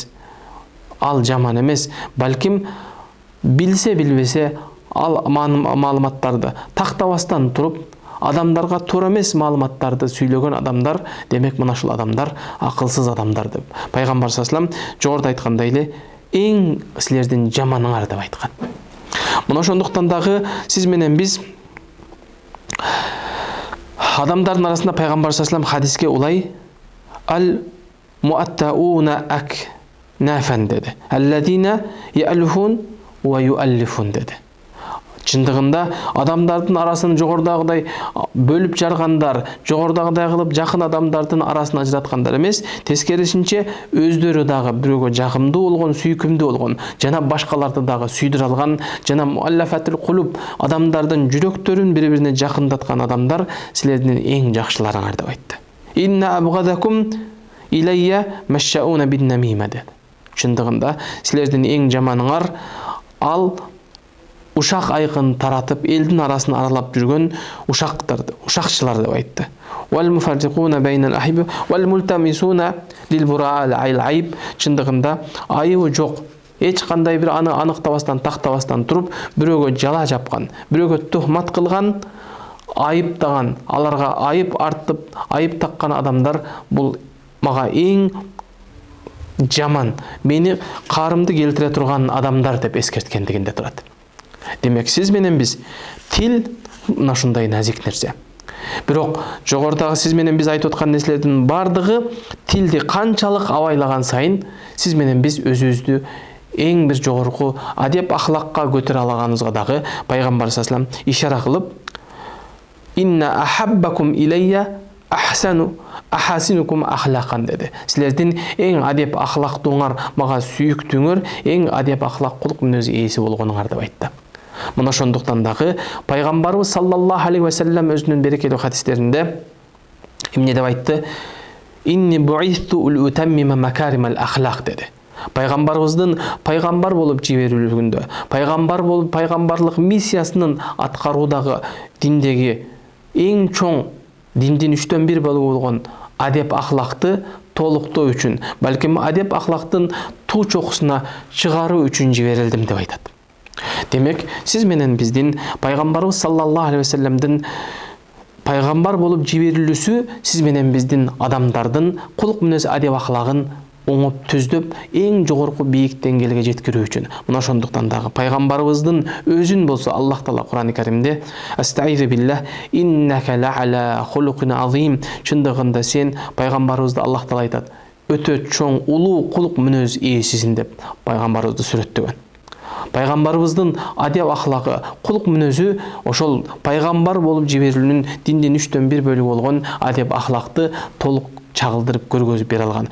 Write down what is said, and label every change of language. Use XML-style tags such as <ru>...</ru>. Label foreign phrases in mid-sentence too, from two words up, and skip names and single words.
<ky>Ал жаман эмес, балким билсе билбесе ал маалыматтарды тактабастан туруп, адамдарга туура эмес маалыматтарды сүйлөгөн адамдар, демек мына ушул адамдар акылсыз адамдар деп пайгамбар</ky> <ar>صلى الله عليه وسلم</ar> <ky>жогоруда айткандай эле эң силердин жаманыңар деп айткан. Мына ошондуктан дагы сиз менен биз адамдардын арасында пайгамбар</ky> <ar>صلى الله عليه وسلم</ar> <ky>хадиске улай</ky> <ar>الموطئون أكنافا</ar> <ky>dedi.</ky> <ar>الذين يألفون ويؤلفون dedi.</ar> <ky>Чындыгында адамдардын арасын жогордагыдай бөлүп жаргандар, жогордагыдай кылып жакын адамдардын арасын ажыраткандар эмес, тескерисинче өздөрү дагы бирөөгө жакымдуу болгон, сүйкүмдүү болгон, жана башкаларды дагы сүйдүрө алган, жана</ky> <ar>المؤلفة القلوب,</ar> <ky>адамдардын жүрөктөрүн бири-бирине жакындаткан адамдар силердин эң жакшыларыңар деп айтты.</ky> <ar>إن أبغضكم إلي المشاؤون بالنميمة dedi.</ar> <ky>Чындыгында силердин эң жаманыңар ал ушак айкын таратып, элдин арасын аралап жүргөн ушактарды, ушакчылар деп айтты.</ky> <ar>والمفرقون بين الأحبة والملتمسون للبرآء العيب.</ar> <ky>Чындыгында айыбы жок, эч кандай бир аны аныктабастан, тактабастан туруп, бирөөгө жала жапкан, бирөөгө тухмат кылган, айыптаган, аларга айып артып, айып таккан адамдар бул мага эң жаман, мени карымды келтире турган адамдар деп эскерткендигинде турат. Демек, сиз менен биз тил мына ушундай назик нерсе. Бирок жогорудагы сиз менен биз айтып аткан нерселердин бардыгы тилди канчалык абайлаган сайын сиз менен биз өзүбүздү эң бир жогорку адеп ахлакка көтөрө алаганыбызга дагы пайгамбар</ky> <ar>صلى الله عليه وسلم</ar> <ky>ишара кылып,</ky> <ar>إن أحبكم إلي أحسن أحاسنكم أخلاقا dedi.</ar> <ky>Силердин эң адеп ахлактууңар, мага сүйүктүүңөр, эң адеп ахлак кулук мүнөз ээси болгонуңар деп айтты. Мына ошондуктан дагы пайгамбарыбыз</ky> <ar>صلى الله عليه وسلم</ar> <ky>өзүнүн берекелүү хадистеринде эмне деп айтты?</ky> <ar>إني بعثت لأتمم مكارم الأخلاق dedi.</ar> <ky>Пайгамбарыбыздын пайгамбар болуп жиберилүүгүндө, пайгамбар болуп пайгамбарлык миссиясынын аткаруудагы диндеги эң чоң, диндин 3/1 бөлүгү болгон адеп ахлакты толуктоо үчүн, балким адеп ахлактын туу чокусуна чыгаруу үчүн жиберилдим деп айтат. Демек, сиз менен биздин пайгамбарыбыз</ky> <ar>صلى الله عليه وسلم</ar> <ky>пайгамбар болуп жиберилүүсү сиз менен биздин адамдардын кулук мүнөз адеп ахлагын оңоп түздөп эң жогорку бийик деңгээлге жеткирүү үчүн. Мына ошондуктан дагы пайгамбарыбыздын өзүн болсо Аллах Таала Кур'ан-ы Каримде</ky> <ar>أستعيذ بالله إنك لعلى خلق عظيم.</ar> <ky>Чындыгында сен пайгамбарыбызды Аллах Таала айтат, өтө чоң, улуу кулук мүнөз ээсисиң деп пайгамбарыбызды сүрөттөгөн. Пайгамбарыбыздын адеп ахлагы, кулук мүнөзү ошол пайгамбар болуп жиберилүүнүн диндин 3/1 бөлүгү болгон адеп ахлакты толук чагылдырып көргөзүп бере алган.</ky>